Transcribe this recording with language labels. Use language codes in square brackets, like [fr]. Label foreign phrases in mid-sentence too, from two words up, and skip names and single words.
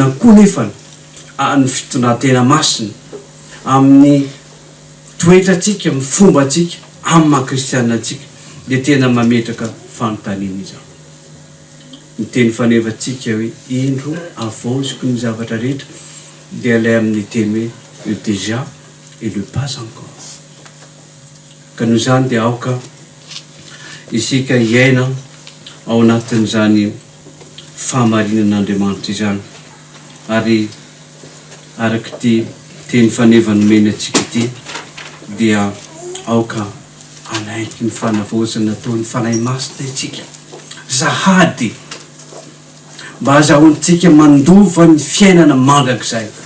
[mg] koa nefany ny fitondran-tena masina amin'ny toetratsika amin'ny fombatsika amin'ny maha-kristianatsika dia tena mametraka fanontaniana izany ny teny fanevantsika hoe indro avoziko ny zavatra rehetra dia ilay amin'ny teny hoe [fr] le déjà et le pas encore [mg] ka noho izany dia aoka isika iaina ao anatin'izany fahamarinan'Andriamanitra izany ary araky ty teny fanevany mena atsika ty dia aoka anaiky ny fanavozana ataony fanahy masina itsika zahady mba azahoantsika mandova ny fiainana mandrak'izay